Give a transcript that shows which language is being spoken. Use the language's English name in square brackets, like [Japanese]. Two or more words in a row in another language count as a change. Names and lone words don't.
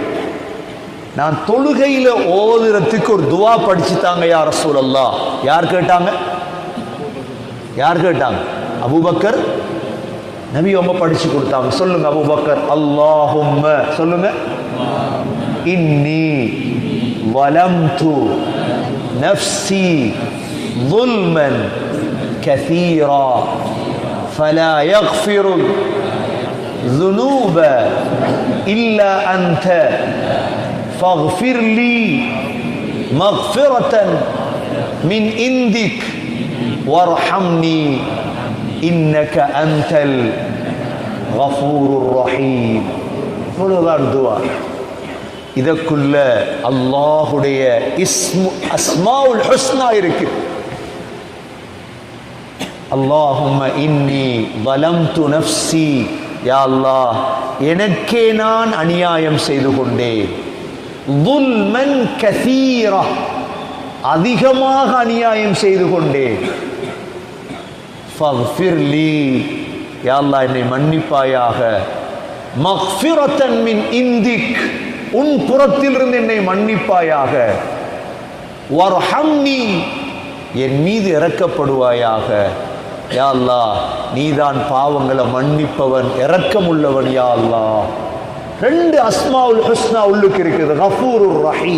[Tamil] நான் தொழுகையில ஓதுறதுக்கு ஒரு துஆ படிச்சு தாங்க [Arabic] يا رسول الله. [Tamil] யார் கேட்டாங்க? யார் கேட்டாங்க? அபூபக்கர். நபி அவங்க படிச்சு கொடுத்தாங்க. சொல்லுங்க அபூபக்கர். அல்லாஹும்ம சொல்லுங்க. [Arabic] إني ظلمت نفسي ظلمًا كثيرا فلا يغفر الذنوب إلا أنت فاغفر لي مغفرة من عندك وارحمني إنك أنت الغفور الرحيم. [Tamil] இவ்வளவுதான் துஆ. இதற்குள்ள அல்லாஹுடைய [Arabic] أسماء الحسنى [Tamil] இருக்கு. [Arabic] اللهم إني ظلمت نفسي, يا الله, [Tamil] எனக்கே நான் அநியாயம் செய்து கொண்டேன். [Arabic] ظُلْمًا كَثِيرًا, [Tamil] அதிகமாக அநியாயம் செய்து கொண்டேன். [Arabic] فَاغْفِرْ لِي, يا الله [Tamil] என்னை மன்னிப்பாயாக. [Arabic] مَغْفِرَةً مِنْ عِنْدِكَ, [Tamil] உன் புறத்திலிருந்து என்னை மன்னிப்பாயாக. வர்ஹம்னி, என் மீது இரக்கப்படுவாயாக. [Arabic] يا الله, [Tamil] நீதான் பாவங்களை மன்னிப்பவன், இரக்கமுள்ளவன். [Arabic] يا الله, [Tamil] ரெண்டு [Arabic] أسماء الحسنى [Tamil] உள்ளுக்கு இருக்குது, [Arabic] الغفور الرحيم.